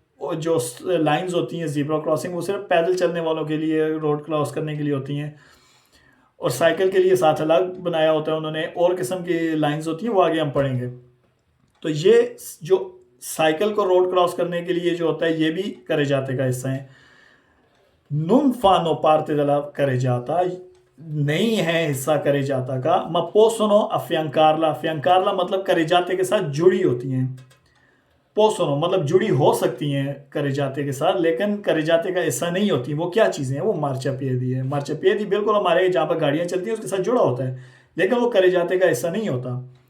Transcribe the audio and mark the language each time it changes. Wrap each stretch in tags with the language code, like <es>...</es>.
<hi>और जो लाइंस होती हैं ज़ीब्रा क्रॉसिंग, वो सिर्फ पैदल चलने वालों के लिए रोड क्रॉस करने के लिए होती हैं, और साइकिल के लिए साथ अलग बनाया होता है उन्होंने। और किस्म की लाइंस होती हैं, वो आगे हम पढ़ेंगे। तो ये जो साइकिल को रोड क्रॉस करने के लिए जो होता है, ये भी carreggiate का हिस्सा है।</hi> <it>non fanno parte della carreggiata,</it> <hi>नहीं है हिस्सा carreggiata का।</hi> <it>ma possono affiancarla,</it> <hi>affiancarla मतलब carreggiate के साथ जुड़ी होती हैं। possono मतलब जुड़ी हो सकती हैं carreggiate के साथ, लेकिन carreggiate का हिस्सा नहीं होती। वो क्या चीज़ें हैं? वो marciapiedi है। marciapiedi बिल्कुल हमारे जहाँ पर गाड़ियाँ चलती हैं उसके साथ जुड़ा होता है, लेकिन वो carreggiate का हिस्सा नहीं होता।</hi>